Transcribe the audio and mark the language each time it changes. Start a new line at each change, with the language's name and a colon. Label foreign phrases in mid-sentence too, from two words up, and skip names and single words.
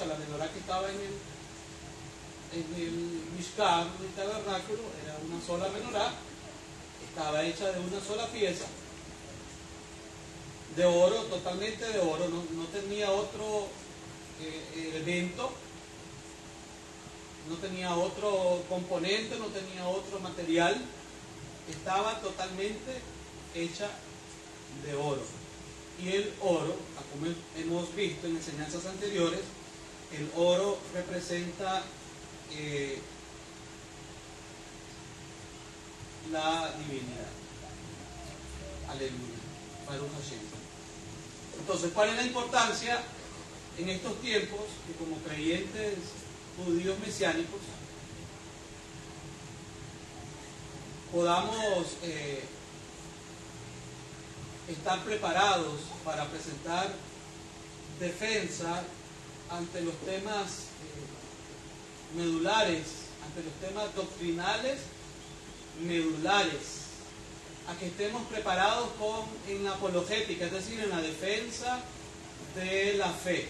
Spanish: La menorá que estaba en el Mishkan, en el tabernáculo, era una sola menorá, estaba hecha de una sola pieza, de oro, totalmente de oro, no tenía otro elemento, no tenía otro componente, no tenía otro material, estaba totalmente hecha de oro. Y el oro, como hemos visto en enseñanzas anteriores, el oro representa la divinidad.
Hebrew: הללויה. ברוך השם.
Spanish: Entonces, ¿cuál es la importancia en estos tiempos que como creyentes judíos mesiánicos podamos estar preparados para presentar defensa ante los temas medulares, ante los temas doctrinales medulares, a que estemos preparados en la apologética, es decir, en la defensa de la fe?